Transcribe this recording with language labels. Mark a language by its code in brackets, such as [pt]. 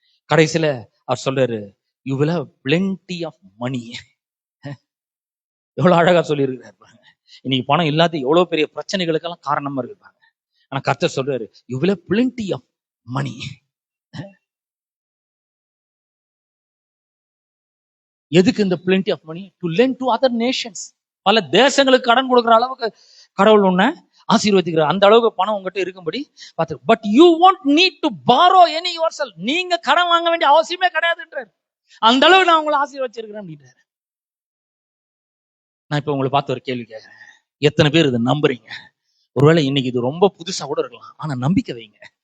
[ta] கடைசியில அவர் சொல்றாரு, [en] You will have plenty of money. [ta] எவ்வளவு அழகா சொல்லியிருக்கிறார் பாருங்க. இன்னைக்கு பணம் இல்லாத எவ்வளவு பெரிய பிரச்சனைகளுக்கெல்லாம் காரணமா இருப்பாங்க. ஆனா கர்த்தர் சொல்றாரு, [en] You will have plenty of money. [ta] எதுக்கு இந்த [en] plenty of money? to lend to other nations. [ta] பல தேசங்களுக்கு கடன் கொடுக்குற அளவுக்கு கடவுள் உன்னை ஆசீர்வதிக்கிறார். அந்த அளவுக்கு பணம் உங்ககிட்ட இருக்கும்படி பார்த்து. [en] But you won't need to borrow any yourself. [ta] நீங்க கடன் வாங்க வேண்டிய அவசியமே கிடையாதுன்றார். அந்த அளவு நான் உங்களை ஆசீர்வதிச்சிருக்கிறேன் அப்படின்றார். நான் இப்ப உங்களை பார்த்து ஒரு கேள்வி கேட்கிறேன், எத்தனை பேர் இதை நம்புறீங்க? ஒருவேளை இன்னைக்கு இது ரொம்ப புதுசா கூட இருக்கலாம், ஆனா நம்பிக்கை வைங்க.